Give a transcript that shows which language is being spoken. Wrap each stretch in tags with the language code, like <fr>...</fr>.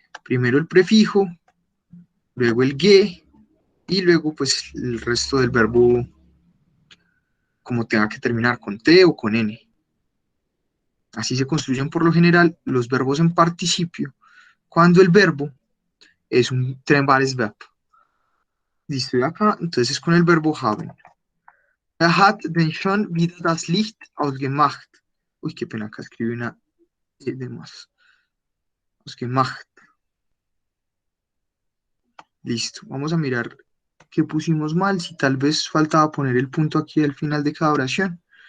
<es>Primero el prefijo, luego el ge, y luego pues el resto del verbo como tenga que terminar con T o con N. Así se construyen por lo general los verbos en participio cuando el verbo es un Trennbares-Verb. Listo, y acá, entonces con el verbo haben.</es> <de>Hat denn schon wieder das Licht ausgemacht.</de> <es>Uy, qué pena, acá escribí una E de más. Ausgemacht. Listo, vamos a mirar qué pusimos mal, si tal vez faltaba poner el punto aquí al final de cada oración.</es>